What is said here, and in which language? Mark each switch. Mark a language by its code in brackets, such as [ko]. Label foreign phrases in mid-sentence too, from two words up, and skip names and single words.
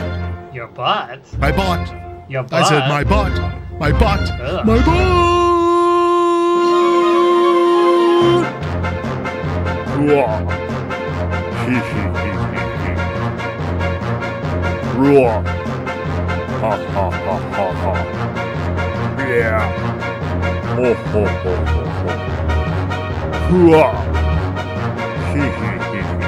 [en] Your butt? My butt. Your butt? I said my butt. My butt. Ugh. My butt. Roar. Ha ha ha ha ha. Yeah. Ho ho ho ho ho. Hooah. Hee hee hee hee.